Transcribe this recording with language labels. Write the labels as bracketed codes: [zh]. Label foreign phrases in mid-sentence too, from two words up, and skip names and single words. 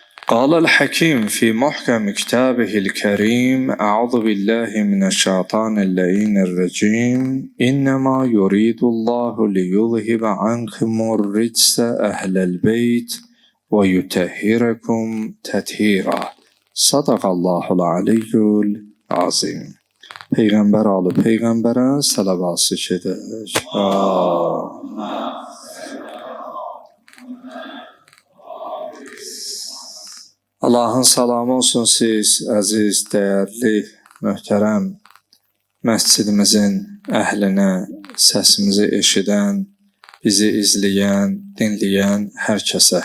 [ar] قال الحكيم في محكم كتابه الكريم: أعوذ بالله من الشيطان اللعين الرجيم. إنما يريد الله ليذهب عنكم الرجس أهل البيت ويطهركم تطهيرا. صدق الله العلي العظيم. [az] Peyğəmbər alı Peyğəmbərə səlavası gedək. Allahın salamı olsun siz, əziz, dəyərli, möhtərəm məscidimizin əhlinə, səsimizi eşidən, bizi izləyən, dinləyən hər kəsə.